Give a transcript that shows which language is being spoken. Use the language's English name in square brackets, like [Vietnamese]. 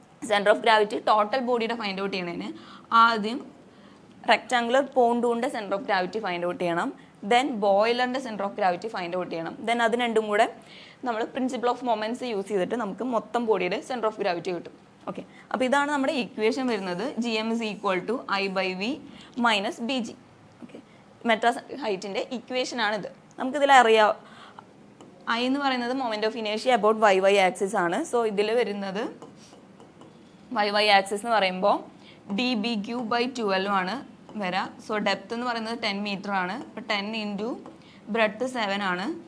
[Malayalam] Centre of gravity total ബോഡിയുടെ find out ചെയ്യണതിന് ആദ്യം rectangular പോണ്ടൂണിൻ്റെ centre of gravity find out ചെയ്യണം. Then ബോയിലറിൻ്റെ centre of gravity find out ചെയ്യണം. Then അത് രണ്ടും കൂടെ നമ്മൾ പ്രിൻസിപ്പിൾ ഓഫ് മൊമെൻറ്റ്സ് യൂസ് ചെയ്തിട്ട് നമുക്ക് മൊത്തം ബോഡിയുടെ സെൻറ്റർ ഓഫ് ഗ്രാവിറ്റി കിട്ടും. ഓക്കെ, അപ്പോൾ ഇതാണ് നമ്മുടെ ഇക്വേഷൻ വരുന്നത്. [English] GM is equal to I/V minus BG. [Malayalam] Okay, metacentric ഹൈറ്റിൻ്റെ ഇക്വേഷനാണിത്. നമുക്കിതിൽ ഐ എന്ന് പറയുന്നത് moment of ഇനേഷ്യ about Y axis ആണ്. സോ ഇതിൽ വരുന്നത് വൈ ആക്സിസ് എന്ന് പറയുമ്പോൾ dBq/12 ആണ് വരിക. സോ ഡെപ്ത് എന്ന് പറയുന്നത് 10 മീറ്റർ ആണ്. അപ്പോൾ 10 ഇൻറ്റു ബ്രെഡ്ത്ത് 7 ആണ്.